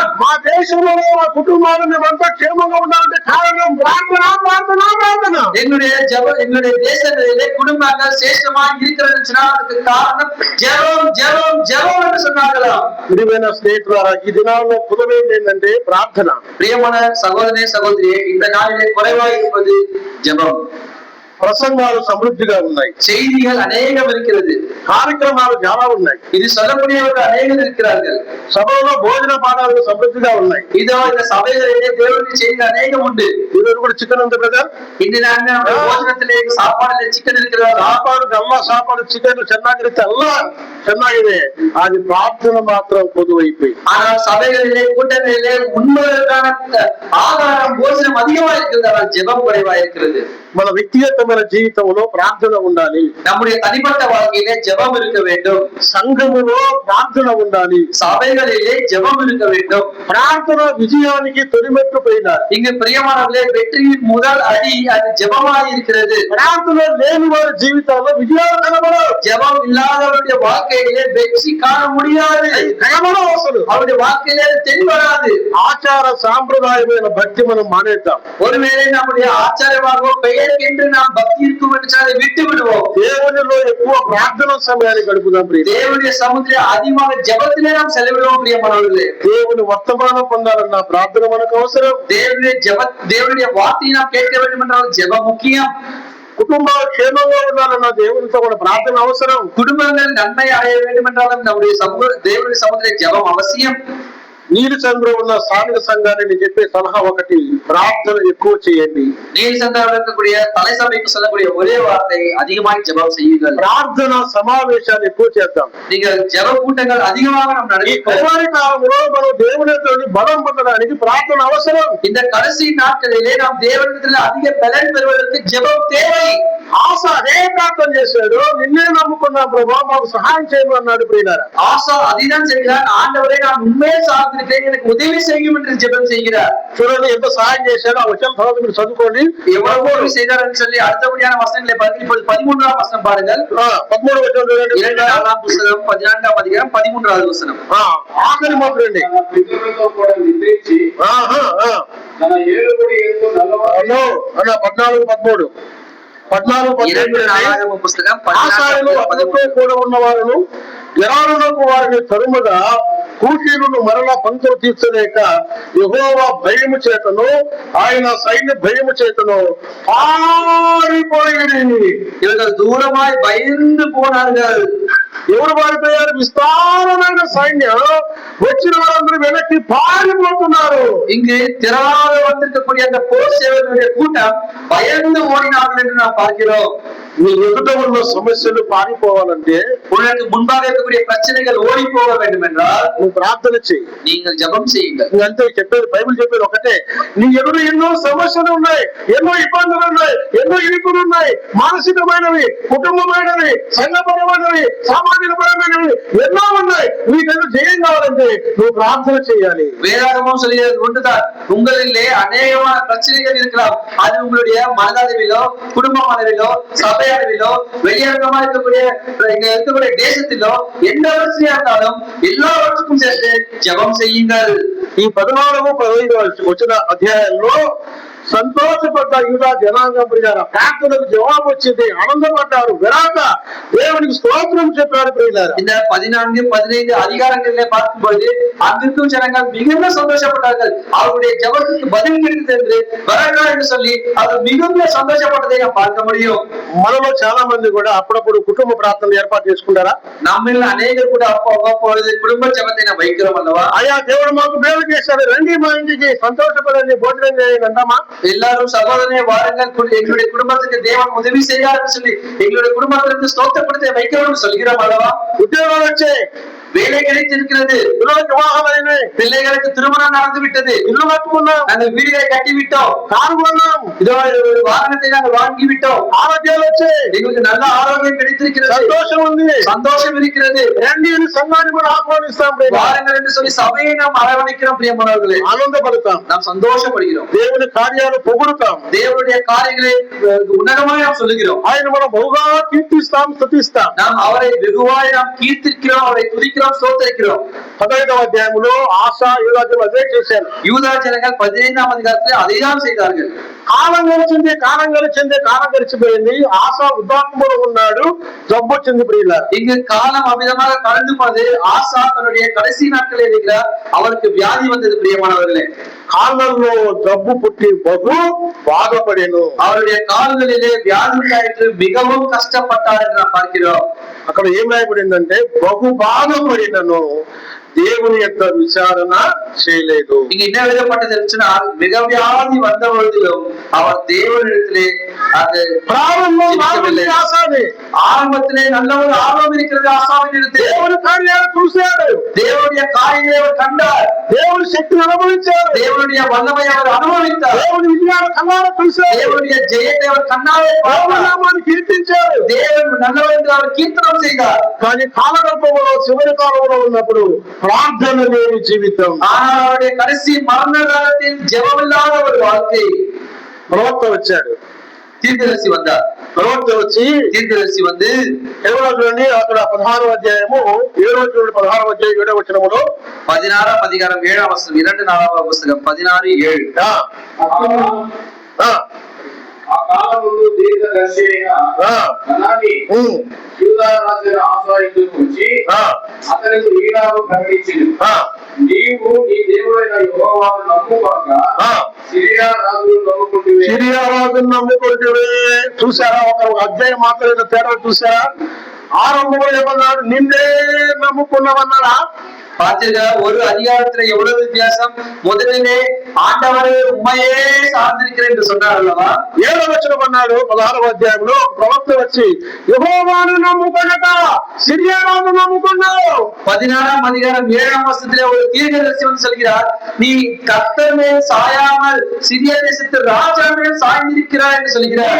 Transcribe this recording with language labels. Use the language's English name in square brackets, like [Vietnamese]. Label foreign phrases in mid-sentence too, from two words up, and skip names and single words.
[Telugu] మా దేశంలో మా కుటుంబాలు మేమంతా క్షేమంగా ఉండాలంటే కారణం ప్రార్థన ప్రార్థన ప్రార్థన. [Tamil] எங்களுடைய ஜெபம், எங்களுடைய தேசங்களிலே குடும்பங்கள் சேஷ்டமாக இருக்கிறதுன்னு சொன்னா அதுக்கு காரணம் ஜெபம் ஜெபம் ஜெபம் என்று சொன்னார்களா. [Telugu] విలువైన స్నేహితులారా, ఈ దినాల్లో పుదవేంటి ఏంటంటే ప్రార్థన. [Tamil] பிரியமான சகோதரனே சகோதரியே, இந்த நாளிலே குறைவாக இருப்பது ஜெபம். [Telugu] ప్రసంగాలు సమృద్ధిగా ఉన్నాయి, [Tamil] செய்திகள் அநேகம் இருக்கிறது, [Telugu] కార్యక్రమాలు చాలా ఉన్నాయి, [Tamil] இது சொல்லக்கூடியவர்கள் அநேகம் இருக்கிறார்கள், [Telugu] సభలో భోజన పాఠాలు సమృద్ధిగా ఉన్నాయి. [Tamil] இதோ இந்த சபைகளிலே தேவனுடைய செய்திகள் அநேகம் உண்டு. [Telugu] ఈరోజు కూడా చికెన్ ఉంది బ్రదర్. [Tamil] இந்த நாளில் ಭೋಜನத்திலே சாப்பாடுல சிக்கன் இருக்கிறதா. சாப்பாடு அம்மா சாப்பாடு சிக்கன் [Kannada] ಚೆನ್ನಾಗಿರುತ್ತೆ ಅಲ್ಲ, ಚೆನ್ನಾಗಿದೆ. [Telugu] అది ప్రార్థన మాత్రం పొదువైపోయి. [Tamil] ஆனால் சபைகளிலே கூட்டங்களிலே உண்மையான ஆகாரம் போஜனம் அதிகமா இருக்கிறது, ஆனால் ஜெபம் குறைவா இருக்கிறது. [Telugu] మన వ్యక్తిగతమైన జీవితంలో ప్రార్థన ఉండాలి. [Tamil] நம்முடைய தனிப்பட்ட வாழ்க்கையிலே ஜெபம் இருக்க வேண்டும். [Telugu] సంఘములో ప్రార్థన ఉండాలి. [Tamil] சபைகளிலே ஜெபம் இருக்க வேண்டும். [Telugu] ప్రార్థన విజయానికి తొలిమెట్టు పోయినారు. [Tamil] இங்கு பிரியமானவர்களே, வெற்றியின் முதல் அடி அது ஜெபமாக இருக்கிறது. [Telugu] ప్రార్థన లేని వారి జీవితాల్లో విజయాలు కనబడవు. [Tamil] ஜெபம் இல்லாதவருடைய வாழ்க்கையிலே வெற்றி காண முடியாது, [Telugu] కనబడవు అసలు. [Tamil] அவருடைய வாழ்க்கையிலே அது தென்படாது. [Telugu] ఆచార సాంప్రదాయమైన భక్తి మనం మానేద్దాం. [Tamil] ஒருவேளை நம்முடைய ஆச்சாரமாக பெயர்க்கென்று நாம் பக்தி இருக்கும் என்று அதை விட்டு விடுவோம். [Telugu] దేవునిలో ఎక్కువ ప్రార్థన సమయాన్ని గడుపుదాం. [Tamil] தேவனுடைய சமுத்திர அதிகமாக ஜெபத்திலே நாம் செலவிடுவோம். பிரியமானவர்களே, [Telugu] దేవుని వర్తమానం పొందాలన్న ప్రార్థన మనకు అవసరం. [Tamil] தேவனுடைய வார்த்தையை நாம் கேட்க வேண்டும் என்றால் ஜெபம் முக்கியம். [Telugu] కుటుంబాలు క్షేమంగా ఉండాలన్న దేవునితో కూడా ప్రార్థన అవసరం. [Tamil] குடும்பங்கள் நன்மை அடைய வேண்டும் என்றாலும் நம்முடைய தேவனுடைய சமுத்திர ஜெபம் அவசியம். [Telugu] నీలి సంఘంలో ఉన్న స్థానిక సంఘాన్ని నేను చెప్పే సలహా ఒకటి, ప్రార్థన ఎక్కువ చేయండి. [Tamil] நீல் சங்கத்தில் இருக்கக்கூடிய தலை சபைக்கு சொல்லக்கூடிய ஒரே வார்த்தை, அதிகமாக ஜெபம் செய்யுங்கள். [Telugu] ప్రార్థన సమావేశాన్ని ఎక్కువ చేద్దాం. [Tamil] நீங்கள் ஜெப கூட்டங்கள் அதிகமாக நாம் நடத்திப்போம். [Telugu] కాలంలో మనం దేవునితో బలం పొందడానికి ప్రార్థన అవసరం. [Tamil] இந்த கடைசி நாட்களிலே நாம் தேவனிடத்தில் அதிக பலன் பெறுவதற்கு ஜெபம் தேவை. [Telugu] ఆశ అదే ప్రార్థన చేశాడు, నిన్నే నమ్ముకున్నా ప్రభా మాకు సహాయం చేయమన్నాడు. ప్రియులారా, [Tamil] ஆசா அதிதான் செய்கிறார், ஆண்டவரை நான் உண்மையை சார்ந்திருக்கிறேன், எனக்கு உதவி செய்யும் என்று ஜெபம் செய்கிறார். [Telugu] చూడండి ఎంత సహాయం చేశాడో. ఆ వచనం తర్వాత మీరు చదువుకోండి. [Tamil] எவ்வளவு உதவி செய்தார் என்று சொல்லி அடுத்தபடியான வசனங்களை பார்த்து இப்போது 13ஆம் வசனம் பாருங்கள். [Telugu] 13 వచనం చూడండి. [Tamil] 2ஆம் புத்தகம் 14ஆம் அதிகாரம் 13வது வசனம். [Telugu] ఆఖరి మాత్రం అండి. తన పితరులతో కూడా నిద్రించి తన ఏలుబడి ఎందు నల్లవాడు అన్న 14, 13 [Tamil] 4ஆம் புத்தகம் [Telugu] ఆశాయను 14 కూడా ఉన్న వారును జనాలకు వారిని తరుముగా కూషీలను మరలా పంక్తులు తీర్చలేక యెహోవా భయము చేతను ఆయన సైన్య భయము చేతను పారిపోయి. [Tamil] இவர்கள் தூரமாய் பயந்து போனார்கள். [Telugu] ఎవరు పారిపోయారు? విస్తారమైన సైన్యం వచ్చిన వారందరూ వెనక్కి పారిపోతున్నారు. [Tamil] இங்கு திரளாக வந்திருக்கக்கூடிய அந்த போர் சேவர்களுடைய கூட்டம் பயந்து ஓடினார்கள் என்று நாம் பார்க்கிறோம். [Telugu] నీ ఎదుట ఉన్న సమస్యలు పారిపోవాలంటే, [Tamil] உனக்கு முன்பாக இருக்கக்கூடிய பிரச்சனைகள் ஓடி போக வேண்டும் என்றால் [Telugu] నువ్వు ప్రార్థన చెయ్యి. [Tamil] நீங்கள் ஜெபம் செய்யுங்கள். [Telugu] అంతే చెప్పేది. బైబిల్ చెప్పేది ఒకటే, నీ ఎదురు ఎన్నో సమస్యలు ఉన్నాయి, ఎన్నో ఇబ్బందులు ఉన్నాయి, ఎన్నో ఇరుకులు ఉన్నాయి, మానసికమైనవి, కుటుంబమైనవి, సంఘపరమైనవి, సామాజికపరమైనవి ఎన్నో ఉన్నాయి. వీటెన్నో జయం కావాలంటే నువ్వు ప్రార్థన చేయాలి. [Tamil] வேதாகமும் சொல்கிறது ஒன்றுதான், உங்களிலே அநேகமான பிரச்சனைகள் இருக்கலாம். அது உங்களுடைய மனதளவிலோ, குடும்ப அளவிலோ, சபை அளவிலோ, வெளியரங்கமா இருக்கக்கூடிய தேசத்திலோ எந்த பிரச்சனையா இருந்தாலும் எல்லாவற்றுக்கும் சேர்த்து ஜெபம் செய்யுங்கள். [Telugu] ఈ 14, 15 వచ్చిన అధ్యాయంలో సంతోషపడ్డ యూదా జనాంగం ప్రియారా, ప్రార్థనకు జవాబు వచ్చింది, ఆనందపడ్డారు, విరాక దేవునికి స్తోత్రం చెప్పారు ప్రియులారా. [Tamil] இந்த 14, 15 அதிகாரங்களிலே பார்க்கும் பொழுது அங்கிருக்கும் ஜனங்கள் மிகுந்த சந்தோஷப்பட்டார்கள். அவருடைய ஜெபத்துக்கு பதில் கிடைத்தது என்று வரகா என்று சொல்லி அது மிகுந்த சந்தோஷப்பட்டதை நாம் பார்க்க முடியும். [Telugu] మనలో చాలా మంది కూడా అప్పుడప్పుడు కుటుంబ ప్రార్థనలు ఏర్పాటు చేసుకుంటారా? [Tamil] நம்மில் அநேகர் கூட அவ்வப்பொழுது குடும்ப ஜெபத்தை நாம் வைக்கிறோம் அல்லவா? [Telugu] అయ్యా దేవుడు మాకు మేలు చేశాడు, రండి మా ఇంటికి సంతోషపడండి, భోజనం చేయండి అంటామా? [Tamil] எல்லாரும் சகோதரனே வாருங்கள், எங்களுடைய குடும்பத்துக்கு தேவன் உதவி செய்யாருன்னு சொல்லி எங்களுடைய குடும்பத்திலிருந்து ஸ்தோத்திரப்படுத்த வைக்கிறோம்னு சொல்கிறோம் அல்லவா? [Telugu] ఉద్యోగాలు వచ్చాయి, [Tamil] வேலை கிடைத்திருக்கிறது, [Telugu] పిల్లలకు వివాహాలైనాయి, [Tamil] பிள்ளைகளுக்கு திருமணம் நடந்து விட்டது, [Telugu] ఇల్లు కట్టుకున్నాం, [Tamil] நாங்கள் வீடுகளை கட்டி விட்டோம், [Telugu] కారు కొన్నాం, [Tamil] இதோ வாகனத்தை நாங்கள் வாங்கி விட்டோம், [Telugu] ఆరోగ్యాలు వచ్చాయి, [Tamil] எங்களுக்கு நல்ல ஆரோக்கியம் கிடைத்திருக்கிறது, [Telugu] సంతోషం ఉంది, [Tamil] சந்தோஷம் இருக்கிறது. [Telugu] రండి అని సంఘాన్ని కూడా ఆహ్వానిస్తాం, [Tamil] வாருங்கள் என்று சொல்லி சபையை நாம் அரவணைக்கிறோம் பிரியமானவர்களே, [Telugu] ఆనందపడతాం, [Tamil] நாம் சந்தோஷப்படுகிறோம், [Telugu] దేవుని కార్యాలు పొగుడుతాం, [Tamil] தேவனுடைய காரியங்களை உன்னதமாய் நாம் சொல்லுகிறோம், [Telugu] ఆయన మనం బహుగా కీర్తిస్తాం, స్తుతిస్తాం. [Tamil] நாம் அவரை வெகுவாய் நாம் கீர்த்திக்கிறோம், அவரை துதிக்கிறோம், ஸ்தோத்திரிக்கிறோம். [Telugu] 15వ అధ్యాయంలో ఆశా యూదాజులు అదే చేశారు. [Tamil] யூதா ஜனங்கள் 15ஆம் அதிகாரத்திலே அதைதான் செய்தார்கள். [Telugu] కాలం గడిచింది, కాలం గడిచిపోయింది, ఆశా వృద్ధాప్యంలో ఉన్నాడు, జబ్బు వచ్చింది ప్రియులారా. [Tamil] இங்கு காலம் அமிதமாக கடந்து போனது. ஆசா தன்னுடைய கடைசி நாட்களில் இருக்கிறார், அவருக்கு வியாதி வந்தது பிரியமானவர்களே. [Telugu] కాళ్ళల్లో జబ్బు పుట్టి బహు బాధపడేను, [Tamil] அவருடைய கால்களிலே வியாதி உண்டாயிற்று, மிகவும் கஷ்டப்பட்டார் என்று நாம் பார்க்கிறோம். [Telugu] అక్కడ ఏం రాయబడిందంటే బహు బాధపడినను దేవుని యొక్క విచారణ చేయలేదు. [Tamil] இங்க என்ன எழுதப்பட்டது என்றால், மிக வியாதி வந்த பொழுதிலும் அவர் தேவனிடத்திலே அது ஆரம்பத்திலே நல்ல ஒரு ஆர்வம் இருக்கிறது. ஆசாவின் [Telugu] దేవుని కార్యాలు చూశాడు, [Tamil] தேவனுடைய காரியங்களை அவர் கண்டார், [Telugu] దేవుని శక్తిని అనుభవించాడు, [Tamil] தேவனுடைய வல்லமை அவர் அனுபவித்தார், [Telugu] దేవుని విజయాలు కన్నారా చూశాడు, [Tamil] தேவனுடைய ஜெயத்தை அவர் கண்ணாலே பார்த்தார், [Telugu] నామాన్ని కీర్తించాడు. [Tamil] தேவன் நல்லவர் என்று அவர் கீர்த்தனம் செய்தார். [Telugu] కానీ కాలగర్భంలో చివరి కాలంలో ఉన్నప్పుడు ప్రార్థన లేని జీవితం, [Tamil] ஆனால் அவருடைய கடைசி மரண காலத்தில் ஜெபமில்லாத ஒரு வாழ்க்கை. [Telugu] ప్రవక్త వచ్చాడు, [Tamil] தீர்க்கதரிசி வந்தார். [Telugu] ప్రవక్త వచ్చి [Tamil] தீர்க்கதரிசி வந்து [Telugu] ఎవరో చూడండి, అక్కడ 16వ అధ్యాయము 7వ చూడండి, 16వ అధ్యాయం 7వ వచనములో [Tamil] 16ஆம் அதிகாரம் 7ஆம் வசனம், 2 புஸ்தகம் 16:7. ఆ కాలములో దీర్ఘదర్శి అయిన అనాని యూదా రాజును ఆశ్రయించుకు వచ్చి అతనికి ఈనాడు ప్రకటించింది, నీవు నీ దేవుడైన యెహోవాను నమ్ముకొనక సిరియా రాజును నమ్ముకుంటివే. సిరియా రాజును నమ్ముకుంటివే. చూసారా, ఒక అధ్యాయం మాత్రమే తేడా చూసారా? ఆరంభంలో ఏమన్నాడు? నిన్నే నమ్ముకున్నామన్నాడా? பார்த்தீர்கள், ஒரு அதிகாரத்துல எவ்வளவு வித்தியாசம். முதலிலே ஆண்டவரே உண்மையே சார்ந்திருக்கிறேன் என்று சொன்னார் அல்லவா? [Telugu] 7వ వచనం అన్నాడు 16వ అధ్యాయంలో, ప్రవక్త వచ్చి యెహోవాను నమ్ముకొనక సిరియా రాజును నమ్ముకున్నావు. [Tamil] 16ஆம் அதிகாரம் 7ஆம் வசனத்திலே ஒரு தீர்க்கதரிசி வந்து சொல்கிறார், நீ கர்த்தர் மேல் சாயாமல் சிறிய தேசத்து ராஜா மேல் சாய்ந்திருக்கிறாய் என்று சொல்கிறார்.